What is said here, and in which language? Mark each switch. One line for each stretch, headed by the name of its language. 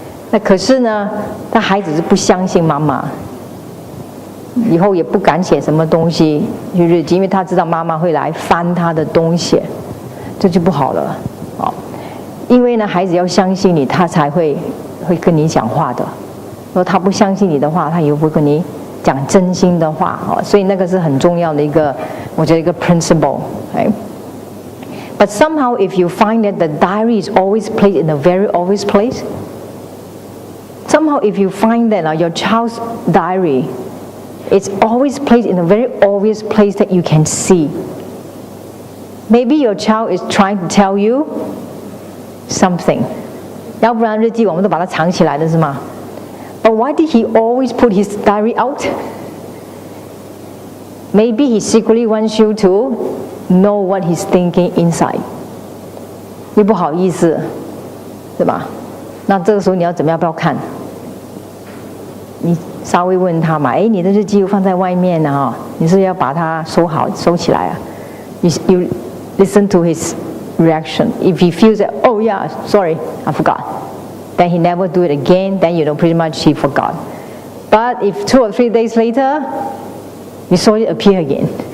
Chinese: 那可是呢，他孩子是不相信妈妈，以后也不敢写什么东西去日记，因为他知道妈妈会来翻他的东西，这就不好了，哦。因为呢，孩子要相信你，他才会跟你讲话的。如果他不相信你的话，他以后不会跟你讲真心的话，哦。所以那个是很重要的一个，我觉得一个 principle， 哎。
English: But somehow if you find that the diary is always placed in a very obvious place, somehow if you find that your child's diary, it's always placed in a very obvious place that you can see. Maybe your child is trying to tell you something.
Chinese: 要不然日记我们都把它藏起来的是吗？
English: But why did he always put his diary out? Maybe he secretly wants you to know what he's thinking inside.
Chinese: 又不好意思，对吧？那这个时候你要怎么样？不要看？你稍微问他嘛，哎，你的日记又放在外面啊，你是要把它收好收起来啊？
English: You listen to his reaction. If he feels that, oh yeah, sorry, I forgot, then he never do it again, then pretty much he forgot. But if 2 or 3 days later, you saw it appear again.